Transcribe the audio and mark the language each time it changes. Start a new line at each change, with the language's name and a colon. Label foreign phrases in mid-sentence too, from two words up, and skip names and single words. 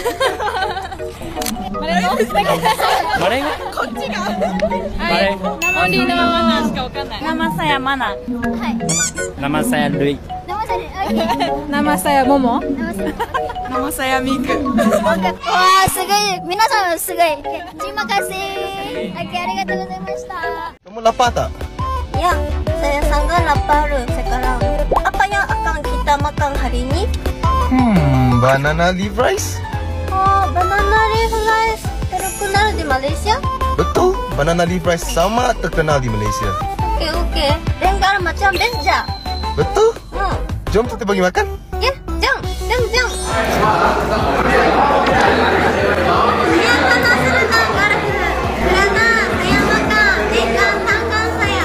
Malay: Nama saya Mana. Nama saya Lui. Nama saya Momo. Nama saya Miku. Wah,
Japanese: sugoi. 皆さんすごい.
Malay: Terima kasih. Oke,
Japanese: ありがとうございました.
Malay: Kamu lapar tak? Ya, saya sangat lapar sekarang. Apa yang akan kita makan hari ini?
English: Banana leaf rice?
Malay: Oh,
English: banana leaf rice
Malay: terkenal di Malaysia? Betul,
English: banana leaf rice
Malay: sama terkenal di Malaysia. Oke. Dengar macam beja. Betul? Jom kita pergi makan. Ya, jom. Saya penasaran karena saya makan dengan tangan saya.